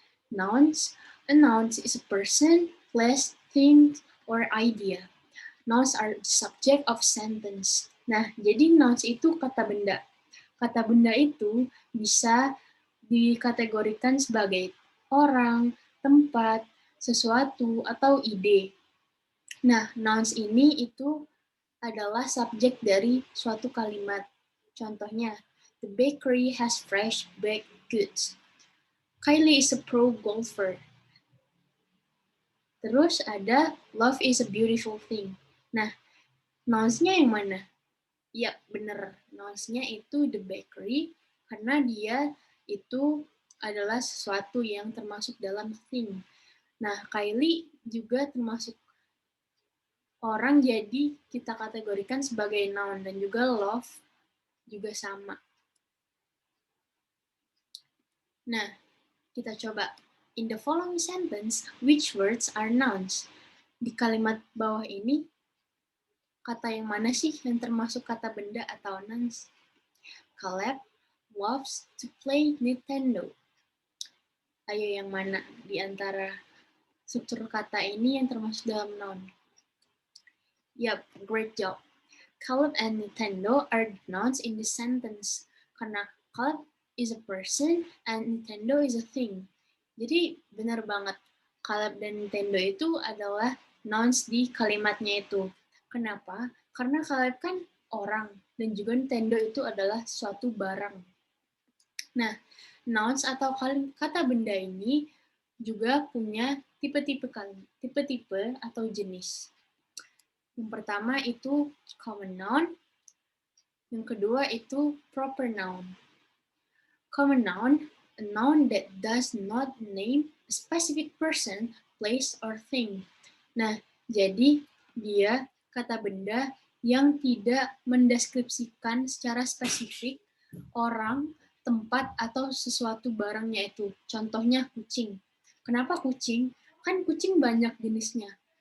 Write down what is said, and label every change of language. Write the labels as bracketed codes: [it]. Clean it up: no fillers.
[en] Nouns, a noun is a person, place, thing, or idea. Nouns are the subject of sentence. [id] Nah, jadi nouns itu kata benda. Kata benda itu bisa dikategorikan sebagai orang, tempat, sesuatu, atau ide. Nah, nouns ini itu adalah subjek dari suatu kalimat. Contohnya, [en] the bakery has fresh baked goods. Kylie is a pro golfer. [id] Terus ada [en] love is a beautiful thing. [id] Nah, nouns-nya yang mana? Ya, bener. Nouns-nya itu the bakery, karena dia itu adalah sesuatu yang termasuk dalam thing. Nah, Kylie juga termasuk orang, jadi kita kategorikan sebagai noun. Dan juga love juga sama. Nah, kita coba. [en] In the following sentence, which words are nouns? [id] Di kalimat bawah ini, kata yang mana sih yang termasuk kata benda atau nouns? [en] Caleb loves to play Nintendo. [id] Ayo yang mana di antara struktur kata ini yang termasuk dalam noun? [en] Yap, great job. Caleb and Nintendo are nouns in the sentence. [id] Karena [en] Caleb is a person and Nintendo is a thing. [id] Jadi benar banget. Caleb dan Nintendo itu adalah nouns di kalimatnya itu. Kenapa? Karena Caleb kan orang dan juga Nintendo itu adalah suatu barang. Nah, nouns atau kata benda ini juga punya tipe-tipe atau jenis. Yang pertama itu common noun, yang kedua itu proper noun. [en] Common noun, a noun that does not name a specific person, place, or thing. [id] Nah, jadi dia kata benda yang tidak mendeskripsikan secara spesifik orang, tempat, atau sesuatu barangnya itu. Contohnya kucing. Kenapa kucing? Kan kucing banyak jenisnya.